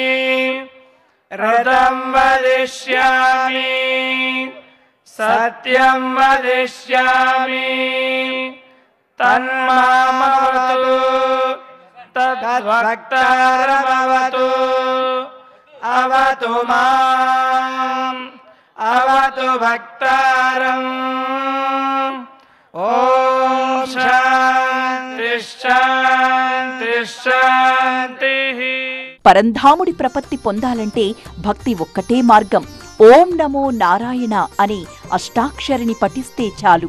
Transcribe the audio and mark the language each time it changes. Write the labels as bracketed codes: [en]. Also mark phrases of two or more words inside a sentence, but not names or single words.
[sa] ऋतं वदिष्यामि सत्यं वदिष्यामि तन्मामवतु तद्भक्तारमवतु अवतु माम् अवतु भक्तारम् ఓం శాంతి శాంతి శాంతి. [te] పరంధాముడి ప్రపత్తి పొందాలంటే భక్తి ఒక్కటే మార్గం. [sa] ఓం నమో నారాయణ [te] అనే అష్టాక్షరిని పఠిస్తే చాలు.